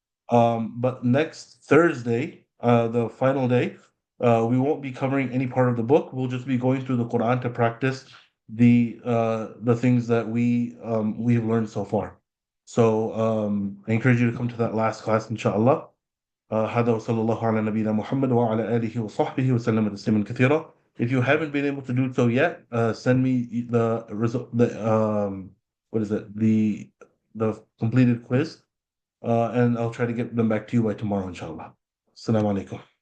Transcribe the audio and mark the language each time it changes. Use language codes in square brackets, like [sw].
[en] But next Thursday, the final day, we won't be covering any part of the book. We'll just be going through the Quran to practice the things that we have learned so far. So I encourage you to come to that last class, inshallah. [ar] هذا وصلى الله على نبينا محمد وعلى آله وصحبه وسلم تسليما كثيرا. [en] If you haven't been able to do so yet, send me the result, what is it? The completed quiz, and I'll try to get them back to you by tomorrow, inshallah. Assalamu alaikum.